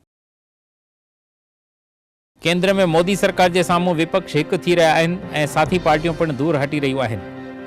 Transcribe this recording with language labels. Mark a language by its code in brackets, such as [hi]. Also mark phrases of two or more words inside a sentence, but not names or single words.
[sd] केंद्र में मोदी सरकार के सामूं विपक्ष एक थी रहा आहिनि ऐं साथी पार्टियों पण दूर हटी रहियूं आहिनि।